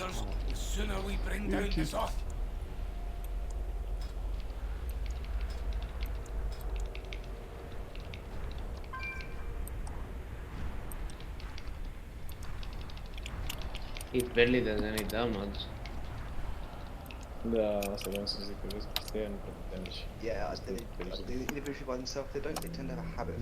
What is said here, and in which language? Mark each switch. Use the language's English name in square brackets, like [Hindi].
[English] anchors, the sooner we bring down this off. It barely does any damage. [Romanian] Da, asta vreau să zic, că vezi, chestia aia nu prea dă damage. [English] Yeah, the individually by themselves, they tend to have a habit of